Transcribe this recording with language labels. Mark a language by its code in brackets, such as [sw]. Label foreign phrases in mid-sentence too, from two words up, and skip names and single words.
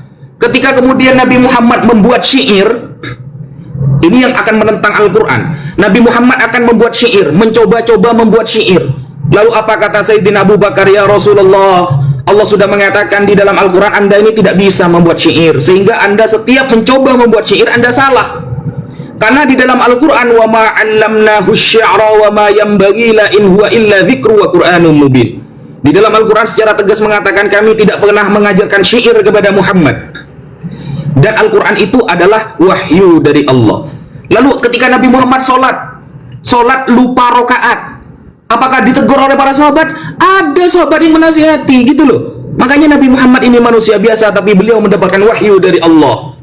[id] Ketika kemudian Nabi Muhammad membuat syair, ini yang akan menentang Al-Quran. Nabi Muhammad akan membuat syair, mencoba-coba membuat syair. Lalu apa kata Sayyidina Abu Bakar, ya Rasulullah, Allah sudah mengatakan di dalam Al-Quran Anda ini tidak bisa membuat syair, sehingga Anda setiap mencoba membuat syair Anda salah. Karena di dalam Al-Quran, [ar] وما علمناه الشعر وما ينبغي له إن هو إلا ذكر وقرآن مبين. [id] Di dalam Al-Quran secara tegas mengatakan, kami tidak pernah mengajarkan syair kepada Muhammad, dan Al-Quran itu adalah wahyu dari Allah. Lalu ketika Nabi Muhammad sholat lupa rokaat, apakah ditegur oleh para sahabat? Ada sahabat yang menasihati gitu loh. Makanya Nabi Muhammad ini manusia biasa, tapi beliau mendapatkan wahyu dari Allah.